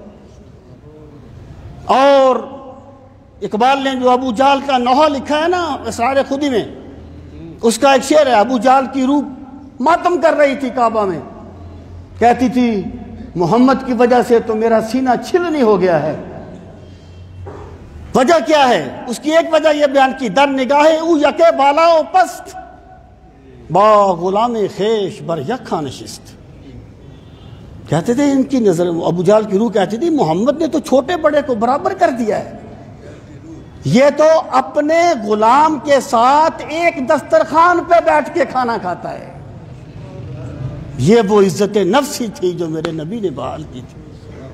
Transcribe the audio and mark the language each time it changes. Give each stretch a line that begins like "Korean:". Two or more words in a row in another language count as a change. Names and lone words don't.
Urdu: اور اقبال نے جو ابو جہل کا نوحہ لکھا ہے نا اسرار خودی میں، اس کا ایک شعر ہے، ابو جہل کی روح ماتم کر رہی تھی کعبہ میں، کہتی تھی محمد کی وجہ سے تو میرا سینہ چھلنی ہو گیا ہے. وجہ کیا ہے؟ اس کی ایک وجہ یہ بیان کی،
Persian: در نگاہ او یکے بالا و پست، با غلام خیش بر یکھا نشست.
Urdu: کہتے تھے ان کی نظر، ابو جہل کی روح کہتی تھی محمد نے تو چھوٹے بڑے کو برابر کر دیا ہے، یہ تو اپنے غلام کے ساتھ ایک دسترخوان پہ بیٹھ کے کھانا کھاتا ہے. یہ وہ عزت نفس ہی تھی جو میرے نبی نے بحال کی تھی.